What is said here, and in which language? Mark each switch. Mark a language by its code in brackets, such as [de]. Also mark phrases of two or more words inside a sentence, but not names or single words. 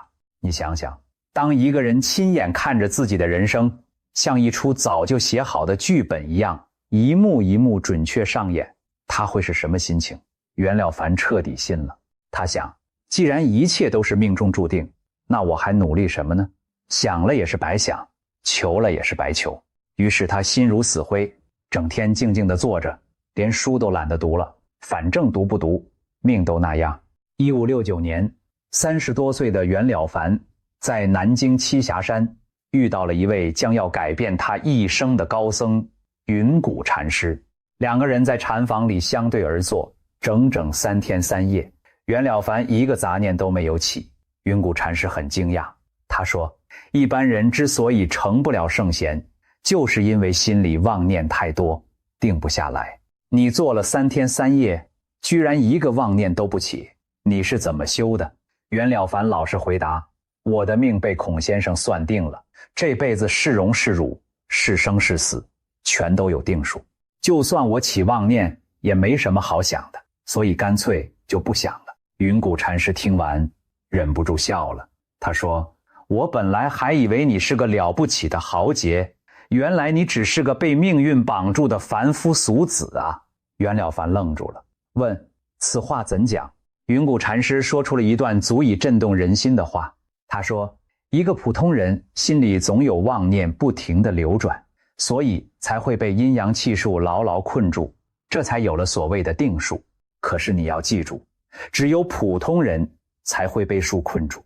[zh] 你想想，當一個人親眼看着自己的人生像一出早就寫好的劇本一樣，一幕一幕準確上演，他會是什麼心情？袁了凡徹底信了。他想，既然一切都是命中注定，那我還努力什麼呢？想了也是白想，求了也是白求。於是他心如死灰，整天靜靜地坐着，連書都懶得讀了，反正讀不讀，命都那樣。1569年，30多歲的袁了凡在南京栖霞山遇到了一位將要改變他一生的高僧雲谷禪師。2個人在禪房裡相對而坐，整整3天3夜。袁了凡一個雜念都沒有起。雲谷禪師很驚訝，他說，一般人之所以成不了聖賢，就是因為心裡妄念太多，定不下來。你做了3天3夜，居然一個妄念都不起，你是怎麼修的？袁了凡老實回答，我的命被孔先生算定了，這輩子是榮是辱，是生是死，全都有定數。就算我起妄念，也沒什麼好想的，所以乾脆就不想了。雲谷禪師聽完，忍不住笑了。他說，我本來還以為你是個了不起的豪傑，原來你只是個被命運綁住的凡夫俗子啊！袁了凡愣住了，問，此話怎講？雲谷禪師說出了一段足以震動人心的話。他說， 一個普通人心裡總有妄念不停地流轉，所以才會被陰陽氣數牢牢困住，這才有了所謂的定數。可是你要記住，只有普通人才會被數困住。